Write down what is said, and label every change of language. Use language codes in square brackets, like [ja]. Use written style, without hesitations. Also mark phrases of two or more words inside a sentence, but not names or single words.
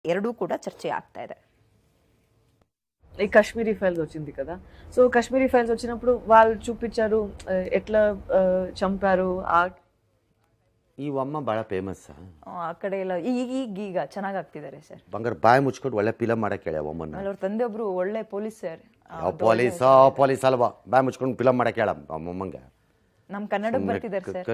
[kn] ಎರಡೂ ಕೂಡಾ ಚರ್ಚ ಆಗ್ತಾ ಇದೆ. [te] ఈ కాశ్మీరీ ఫైల్స్ వచ్చింది కదా, సో కాశ్మీరీ ఫైల్స్ వచ్చినప్పుడు వాళ్ళు చూపించారు ఎట్లా చంపారు. [kn] ಈ ಅಮ್ಮ ಭಾಳ ಫೇಮಸ್. ಆ ಕಡೆ ಎಲ್ಲ ಈಗ ಚೆನ್ನಾಗಿ ಆಗ್ತಿದ್ದಾರೆ ಸರ್. ಬಂಗಾರ ಬಾಯಿ ಮುಚ್ಕೊಂಡು ಒಳ್ಳೆ ಫಿಲಮ್ ಮಾಡಕ್ಕೆ ಹೇಳಿ ಅಮ್ಮನ. ಅವ್ರ ತಂದೆ ಒಬ್ರು ಒಳ್ಳೆ ಪೊಲೀಸ್ ಸರ್. ಯಾವ ಪೊಲೀಸ್ ಅಲ್ವಾ, ಬಾಯಿ ಮುಚ್ಕೊಂಡು ಫಿಲಮ್ ಮಾಡಕ್ಕೆ ಹೇಳ ಅಮ್ಮಂಗೆ. ನಮ್ಮ ಕನ್ನಡಕ್ಕೆ ಬರ್ತಿದ್ದಾರೆ ಸರ್.